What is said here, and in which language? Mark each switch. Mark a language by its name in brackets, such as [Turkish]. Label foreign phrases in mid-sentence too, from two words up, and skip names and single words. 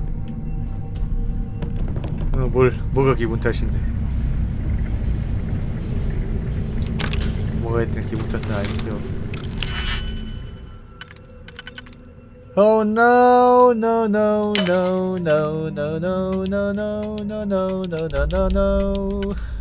[Korean] 뭐가 기분 탓인데? 뭐가 했든 기분 탓은 아니죠. [English] Oh no no no no no no no no no no no no no no no.